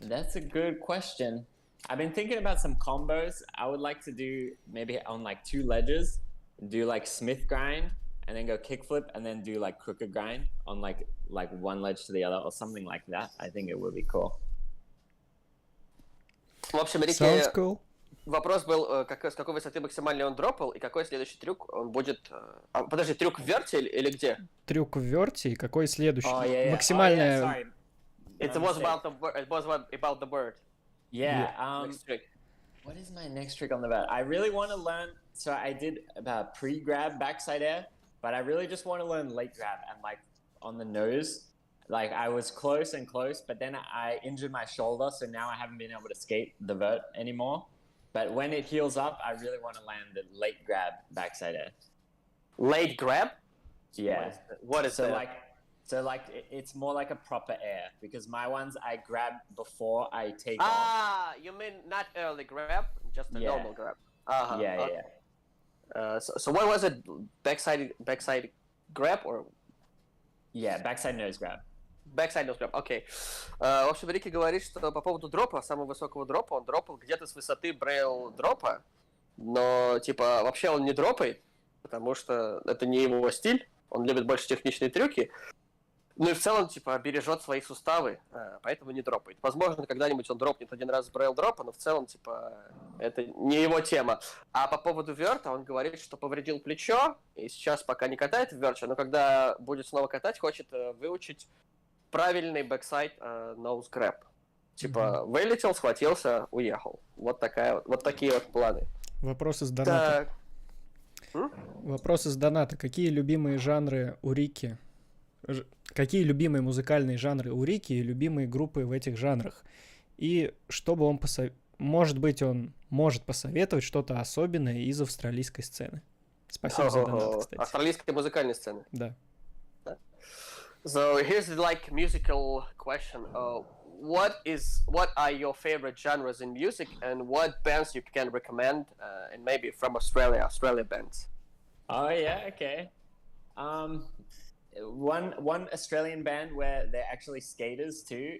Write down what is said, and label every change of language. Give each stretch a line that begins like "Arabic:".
English: That's a good question. I've been thinking about some combos. I would like to do maybe on like 2 ledges, do like Smith grind, and then go kickflip, and then do like crooked grind on like one ledge to the other or something like that. I think it would be cool.
Russian: В общем, Рики,
English: Sounds cool.
Russian: вопрос был, с какой высоты максимально он дропал, и какой следующий трюк он будет... подожди, трюк в верте или где? Трюк в верте, и какой следующий?
English: Oh, yeah.
Russian: Максимальная...
English: Oh, yeah, sorry. It was about the bird. Yeah. Next trick. What is my next trick on the vert? I really want to learn. So I did about pre-grab backside air, but I really just want to learn late grab and like on the nose. Like I was close, but then I injured my shoulder, so now I haven't been able to skate the vert anymore. But when it heals up, I really want to land the late grab backside air. Late grab? Yeah. What is that? It's more like a proper air, because my ones I grab before I take off. Ah, you mean not early grab, just a normal grab. Uh-huh. Yeah. So what was it? Backside grab or? Yeah, backside nose grab. Backside nose grab, окей.
Russian: В общем, Рики говорит, что по поводу дропа, самого высокого дропа, он дропал где-то с высоты Braille дропа, но, типа, вообще он не дропает, потому что это не его стиль, он любит больше техничные трюки, ну и в целом, типа, бережет свои суставы, поэтому не дропает. Возможно, когда-нибудь он дропнет один раз с Braille дропа, но в целом, типа, это не его тема. А по поводу верта, он говорит, что повредил плечо, и сейчас пока не катает в верте, но когда будет снова катать, хочет выучить правильный backside nose grab. Типа, вылетел, схватился, уехал. Вот такие вот планы. Вопрос из доната. Вопрос из доната. Какие любимые жанры у Рики? Какие любимые музыкальные жанры у Рики и любимые группы в этих жанрах? И чтобы он может быть, он может посоветовать что-то особенное из австралийской сцены. Спасибо за донат, кстати. Австралийской музыкальной сцены. Да.
English: So here's the like musical question. What are your favorite genres in music, and what bands you can recommend, and maybe from Australia bands? Oh yeah, okay. One Australian band where they're actually skaters too.